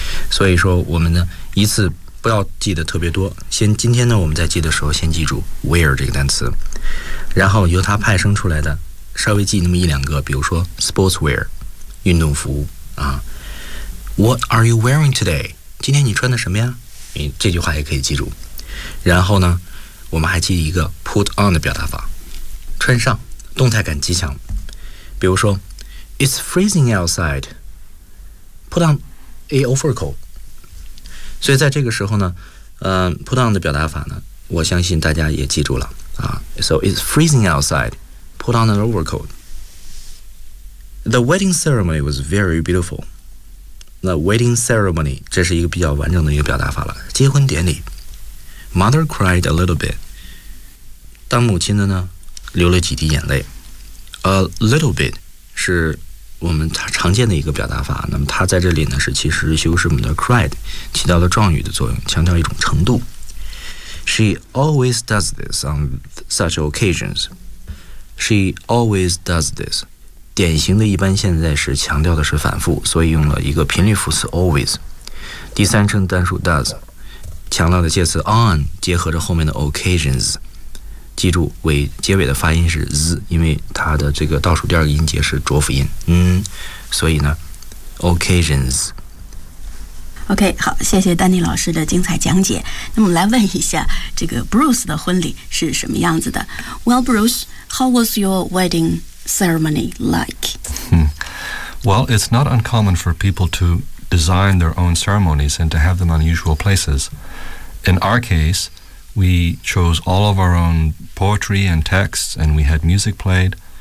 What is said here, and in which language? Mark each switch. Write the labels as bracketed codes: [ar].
[zh] 所以说我们呢一次不要记得特别多，先今天呢我们在记的时候先记住 wear 这个单词，然后由它派生出来的稍微记那么一两个，比如说 sportswear 运动服啊。 [en] What are you wearing today? [zh] 今天你穿的什么呀？你这句话也可以记住。然后呢我们还记一个 put on 的表达法，穿上，动态感极强。比如说 [en] It's freezing outside, put on a overcoat。 [zh] 所以在这个时候呢put on 的表达法呢我相信大家也记住了啊。 [en] So it's freezing outside, put on an overcoat. The wedding ceremony was very beautiful. [zh] 那 wedding ceremony 这是一个比较完整的一个表达法了，结婚典礼。 [en] Mother cried a little bit. [zh] 当母亲的呢流了几滴眼泪。 A little bit 是我们常见的一个表达法，那么它在这里呢是其实修饰我们的 cried， 起到了状语的作用，强调一种程度。 [en] She always does this on such occasions. She always does this， [zh] 典型的一般现在时强调的是反复，所以用了一个频率副词 always， 第三称单数 does， 强调的介词 on 结合着后面的 occasions。记住尾结尾的发音是 z， 因为它的这个倒数第二个音节是浊辅音，嗯，所以呢 occasions。 OK， 好，谢谢丹尼老师的精彩讲解。那么来问一下，这个 Bruce 的婚礼是什么样子的？ [en] Well Bruce, how was your wedding ceremony like? Well, it's not uncommon for people to design their own ceremonies and to have them unusual places. In our caseWe chose all of our own poetry and texts, and we had music played.